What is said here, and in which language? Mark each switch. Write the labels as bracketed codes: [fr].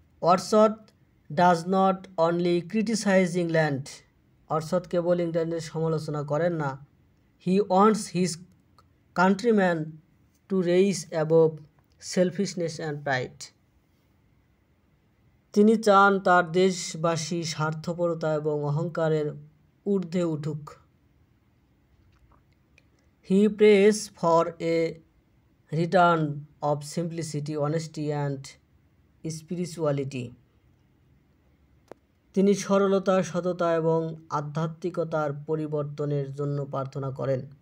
[en] Orsot does not only criticize England. [bn] অর্শদ কেবল ইংল্যান্ডের সমালোচনা করেন না। [en] He wants his countrymen to rise above selfishness and pride. [bn] তিনি চান তার দেশবাসী স্বার্থপরতা এবং অহংকারের ঊর্ধ্বে উঠুক। [en] He prays for a return of simplicity, honesty and spirituality. [bn] তিনি সরলতা, সততা এবং আধ্যাত্মিকতার পরিবর্তনের জন্য প্রার্থনা করেন।